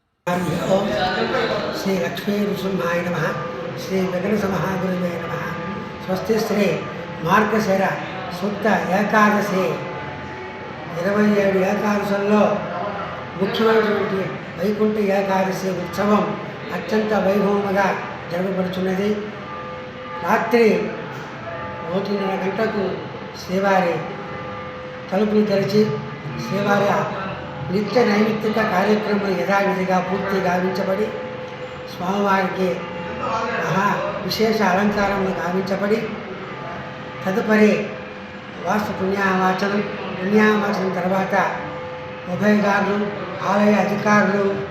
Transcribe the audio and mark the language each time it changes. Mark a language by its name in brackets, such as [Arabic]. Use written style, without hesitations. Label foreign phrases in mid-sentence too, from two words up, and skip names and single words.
[Sanskrit] ओम श्री लक्ष्मी नृसिंहाय नमः श्री वेंकटसमहागुरुवे नमः स्वस्ति श्री [Telugu] మార్గశిర శుద్ధ ఏకాదశి 27 ఏకాదశుల్లో ముఖ్యమైనటువంటి వైకుంఠ ఏకాదశి ఉత్సవం అత్యంత వైభవంగా జరగబడుతున్నది. రాత్రి 1:30 గంటలకు శ్రీవారి తలుపులు తెరిచి శ్రీవారి నిత్య నైమిత్తిక కార్యక్రమం యథావిధిగా పూర్తి గావించబడి స్వామివారికి విశేష అలంకారములు గావించబడి తదుపరి వాస్తు పుణ్యావాచనం తర్వాత ఉభయదారులు ఆలయ అధికారులు